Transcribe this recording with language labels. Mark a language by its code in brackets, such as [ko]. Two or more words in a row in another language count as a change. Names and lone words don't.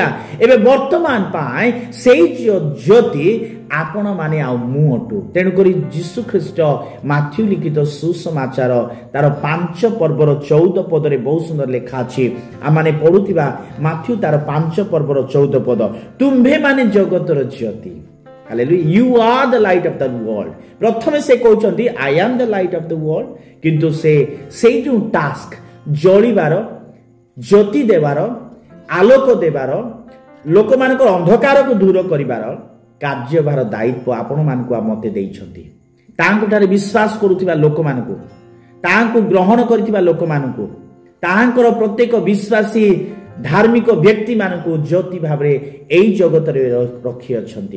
[or] ଏବେ ବର୍ତ୍ତମାନ ପାଇଁ ସେଇ ଜ୍ୟୋତି ଆପଣମାନେ ଆଉ ମୁଁ ଅଟୁ। ତେଣୁକରି ଯୀଶୁ ଖ୍ରୀଷ୍ଟ ମାଥ୍ୟୁ ଲିଖିତ ସୁସମାଚାର ତାର 5 ପର୍ବର 14 ପଦରେ ବହୁତ ସୁନ୍ଦର ଲେଖା ଅଛି। ଆମମାନେ ପଢୁଥିବା ମାଥ୍ୟୁ ତାର 5 ପର୍ବର 14 ପଦ, ତୁମ୍ଭେମାନେ ଜଗତର ଜ୍ୟୋତି। [en] Hallelujah. You are the light of the world. [or] ପ୍ରଥମେ ସେ କହୁଛନ୍ତି [en] I am the light of the world, [or] କିନ୍ତୁ ସେଇ ଯେଉଁ ଟାସ୍କ, ଜଳିବାର, ଜ୍ୟୋତି ଦେବାର, ଆଲୋକ ଦେବାର, ଲୋକମାନଙ୍କର ଅନ୍ଧକାରକୁ ଦୂର କରିବାର କାର୍ଯ୍ୟଭାର ଦାୟିତ୍ୱ ଆପଣମାନଙ୍କୁ ମୋତେ ଦେଇଛନ୍ତି। ତାଙ୍କଠାରେ ବିଶ୍ୱାସ କରୁଥିବା ଲୋକମାନଙ୍କୁ, ତାହାଙ୍କୁ ଗ୍ରହଣ କରିଥିବା ଲୋକମାନଙ୍କୁ, ତାହାଙ୍କର ପ୍ରତ୍ୟେକ ବିଶ୍ୱାସୀ ଧାର୍ମିକ ବ୍ୟକ୍ତି ମାନଙ୍କୁ ଜ୍ୟୋତି ଭାବରେ ଏଇ ଜଗତରେ ରଖିଅଛନ୍ତି।